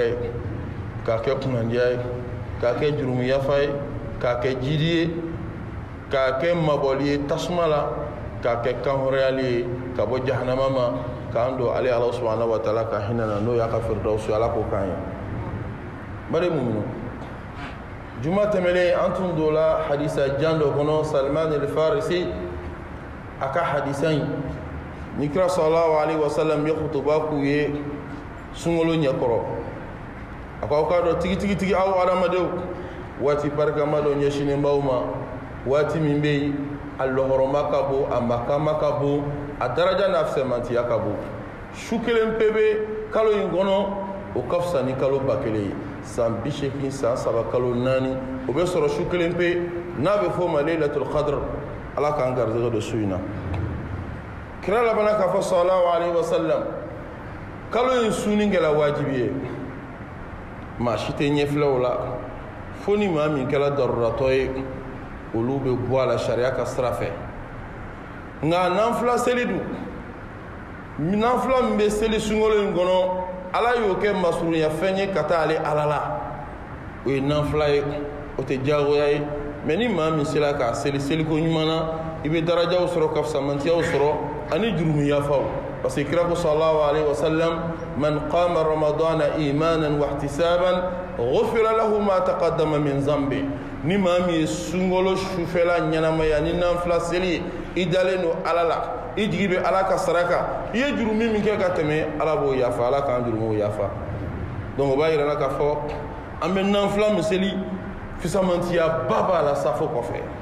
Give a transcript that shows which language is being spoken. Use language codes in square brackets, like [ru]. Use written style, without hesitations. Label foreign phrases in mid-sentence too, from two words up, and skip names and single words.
[bm] ye k'a kɛ kunnadiya ye k'a kɛ jurumu yafa ye k'a kɛ jidi ye k'a kɛ mabɔli ye tasuma la k'a kɛ kanhɔrɔyali ye ka bɔ jahanama ma k'an don ale ala [ar] سبحانه وتعالى [bm] ka hinɛ na n'o y'a ka firdausi ala k'o k'an ye bari muminu juma tɛmɛlen an tun donla hadisa jan dɔ kɔnɔ salman al-farisi a ka hadisa in ni kira [ar] صلى الله عليه وسلم [bm] ye khutuba k'u ye sunkalo ɲɛkɔrɔ a ko aw k'a dɔn tigitigi aw adamadenw waati barikama dɔ ɲɛsinnen b'aw ma waati min bɛ yen a lɔhɔrɔma ka bon a makama ka bon a daraja n'a fisɛmantiya ka bon su kelen pe bɛ kalo in kɔnɔ o ka fisa ni kalo 1000 ye san 80 san 3 kalo 4 o bɛ sɔrɔ su kelen pe n'a bɛ fɔ o ma [ar] ليلة القدر [bm] ala k'an garizɛgɛ don su in na kira labana k'a fɔ [ar] صلى الله عليه وسلم [bm] kalo in sunni kɛla wajibi ye maa si tɛ ɲɛfilɛ o la fo ni maa min kɛla daruratɔ ye olu bɛ bɔ a la sariya ka sira fɛ nka nanfila seli dun nanfila min bɛ seli sunkalo in kɔnɔ ala y'o kɛ masurunya fɛn ye ka taa ale ala la o ye nanfila ye o tɛ diyagoya ye mɛ ni maa min sera k'a seli seliko ɲuman na i bɛ darajaw sɔrɔ ka fisamantiyaw sɔrɔ ani jurumu yafaw [fr] parce que [bm] kira ko [ar] صلى الله عليه وسلم من قام رمضان إيمانا واحتسابا غفر له ما تقدم من ذنبه [bm] ni maa min ye sunkalo sufɛla ɲɛnamaya ni nanfila seli i dalen don ala la i jigi bɛ ala ka saraka i ye jurumi min kɛ ka tɛmɛ ala b'o yafa ala k'an jurumuw yafa donc o b'a yira k'a fɔ an bɛ nanfila min seli fisamantiya ba b'a la safo kɔfɛ